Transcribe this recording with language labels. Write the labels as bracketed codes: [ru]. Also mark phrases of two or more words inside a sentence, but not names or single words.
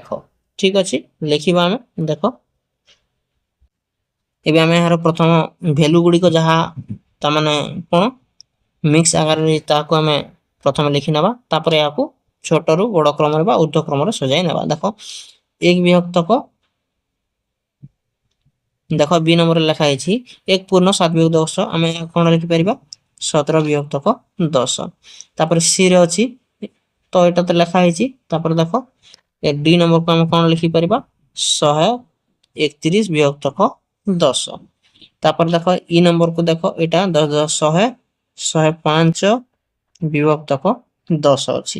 [or] ଠିକ ଅଛି ଲେଖିବା ଆମେ ଦେଖ ଏବେ ଆମେ ଏହାର ପ୍ରଥମ ଭ୍ୟାଲୁ ଗୁଡ଼ିକ ଯାହା ତାମାନେ କଣ ମିକ୍ସ ଆକାରରେ ତାହାକୁ ଆମେ ପ୍ରଥମେ ଲେଖି ନେବା ତାପରେ ଏହାକୁ ଛୋଟରୁ ବଡ଼ କ୍ରମରେ ବା ঊର୍ଧ୍ୱ କ୍ରମରେ ସଜାଇ ନେବା। ଦେଖ 1 ବିଭକ୍ତକ ଦେଖ ବି ନମ୍ବରେ ଲେଖା ହେଇଛି 1 ପୂର୍ଣ୍ଣ 7 ବିଭକ୍ତ 10 ଆମେ କଣ ଲେଖିପାରିବା 17 ବିଭକ୍ତକ 10। ତାପରେ ସି ରେ ଅଛି ତ ଏଟା ତ ଲେଖା ହେଇଛି ତାପରେ ଦେଖ ଏ ଡି ନମ୍ବରକୁ ଆମେ କଣ ଲେଖିପାରିବା 131 ବିଭକ୍ତକ 10। ତାପରେ ଦେଖ ଇ ନମ୍ବରକୁ ଦେଖ ଏଟା 10 10 105 ବିଭକ୍ତକ 10 ଅଛି।